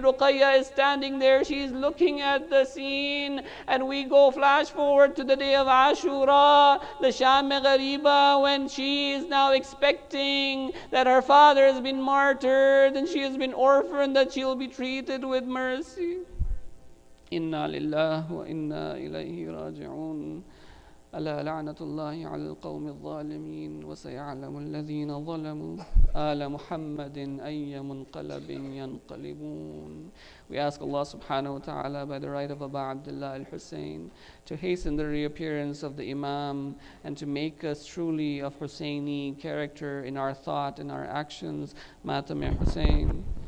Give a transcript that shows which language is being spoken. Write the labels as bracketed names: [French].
[English] Bibi Ruqayya is standing there. She's looking at the scene, and we go flash forward to the day of Ashura, the Sham Ghariba, when she is now expecting that her father has been martyred and she has been orphaned, that she will be treated with mercy. [Arabic] Inna lillahi wa inna ilayhi raji'un. ألا لعنة الله على القوم الظالمين وسيعلم الذين ظلموا آل محمد أي منقلب ينقلبون. [English] We ask Allah subhanahu wa ta'ala by the right of Aba Abdullah al-Husayn to hasten the reappearance of the Imam and to make us truly of Husseini character in our thought and our actions. Matam ya Husayn.